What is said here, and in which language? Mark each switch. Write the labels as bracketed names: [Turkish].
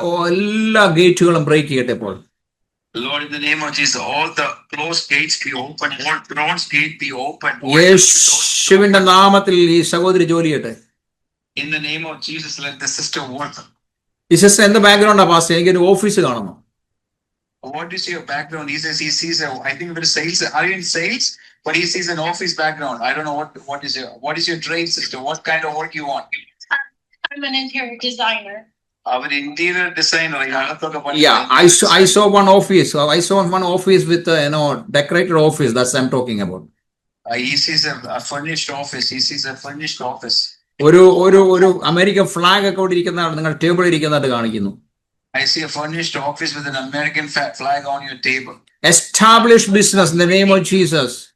[Malayalam] എല്ലാ ഗേറ്റുകളും ബ്രേക്ക് ചെയ്യട്ടെ ഇപ്പോൾ. [English] Lord, in the name of Jesus, all the closed gates be open, all bronze gate be open. [Malayalam] യേശുവിന്റെ നാമത്തിൽ ഈ സഹോദരി ജോലി ചെയ്യട്ടെ. [English] In the name of Jesus, let the sister work. [Malayalam] ഈ സിസ്റ്റർ എന്ത് ബാക്ക്ഗ്രൗണ്ടാ പാസ്റ്റർ? എനിക്കൊരു ഓഫീസ് കാണുന്നു. [English] What is your background? He says he sees I think it is sales. Are you in sales? But he sees an office background. I don't know what is your trade, sister? What kind of work you want? I'm an interior designer. Our interior designer. Yeah, I saw one office. I saw one office with decorated office. That's I'm talking about. He sees a furnished office. He sees a furnished office. [Malayalam] ഒരു American flag ഒക്കെ ഇവിടെ ഇരിക്കുന്നതാണ് നിങ്ങൾ ടേബിളിൽ ഇരിക്കുന്നതായിട്ട് കാണിക്കുന്നു. [English] I see a furnished office with an American flag on your table. Established business in the name of Jesus.